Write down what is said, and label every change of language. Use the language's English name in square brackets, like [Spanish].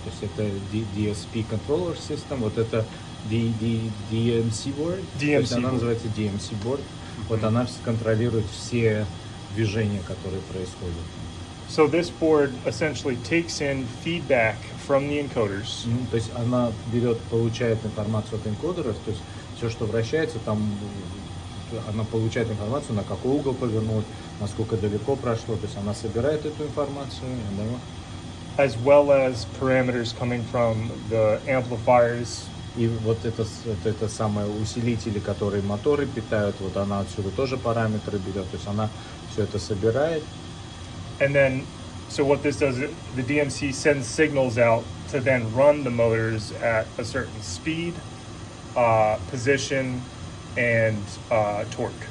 [Russian] То есть это DSP Controller System, вот это DMC Board. То есть она [English] board. [Russian] называется DMC Board. Вот она контролирует все движения, которые происходят. [English] So this board essentially takes in feedback from the encoders. [Russian] То есть она получает информацию от энкодеров, то есть все, что вращается, там она получает информацию, на какой угол повернуть, насколько далеко прошло, то есть она собирает эту информацию, [English] As well as parameters coming from the amplifiers. [Russian] и вот это самые усилители, которые моторы питают, вот она отсюда тоже параметры берет, то есть она все это собирает. [English] And then, so what this does, the DMC sends signals out to then run the motors at a certain speed, position, and torque.